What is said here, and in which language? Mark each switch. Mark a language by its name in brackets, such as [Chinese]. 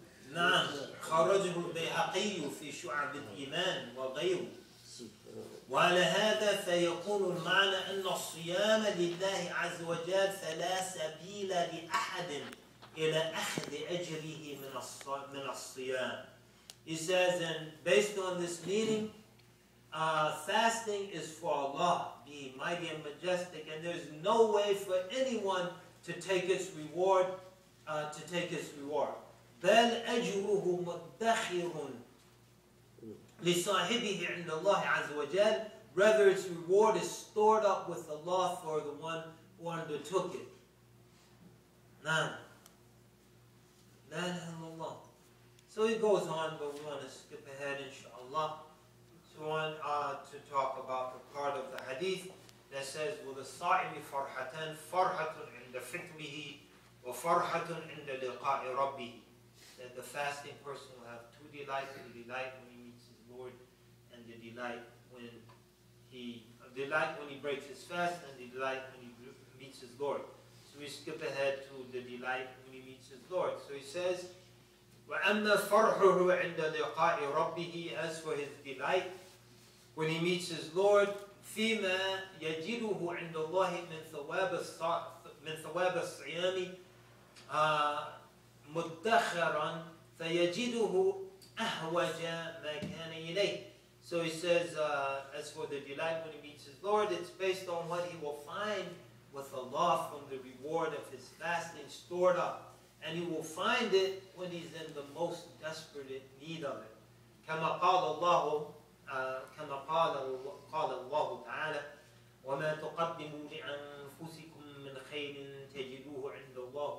[Arabic] نعم خرجه البيهقي في شعب الإيمان وغيره. وعلى هذا فيكون المعنى أن الصيام لله عز وجل فلا سبيل لأحد إلى أخذ أجره من الصيام. [English] He says, and based on this meaning, fasting is for Allah, being mighty and majestic, and there's no way for anyone to take its reward. [Arabic] بل أجره مدخر لصاحبه عند الله عز وجل. [English] Rather, its reward is stored up with Allah for the one who undertook it. None. La ilaha illallah. So he goes on, but we want to skip ahead, inshallah. So we want to talk about the part of the hadith that says, [Arabic] وَلِلصَّائِمِ فَرْحَةً فَرْحَةٌ عِنْدَ فِطْرِهِ وَفَرْحَةٌ عِنْدَ لِقَاءِ رَبِّهِ. [English] That the fasting person will have two delights: the delight when he meets his Lord, and the delight when he breaks his fast, and the delight when he meets his Lord. So we skip ahead to the delight when he meets his Lord. So he says, [Arabic] وَأَمَّا فَرْحُهُ عِنْدَ لِقَاءِ رَبِّهِ. [English] As for his delight when he meets his Lord, [Arabic] فِيمَا يَجِدُهُ عِنْدَ اللَّهِ مِنْ ثَوَابِ الصِّيَامِ مُدَّخَرًا فَيَجِدُهُ أَهْوَجَ مَا كَانَ إِلَيْهِ. [English] So he says, as for the delight when he meets his Lord, it's based on what he will find with Allah from the reward of his fasting stored up. And he will find it when he's in the most desperate need of it. [Arabic] كما قال الله تعالى وما تقدموا لأنفسكم من خير تجدوه عند الله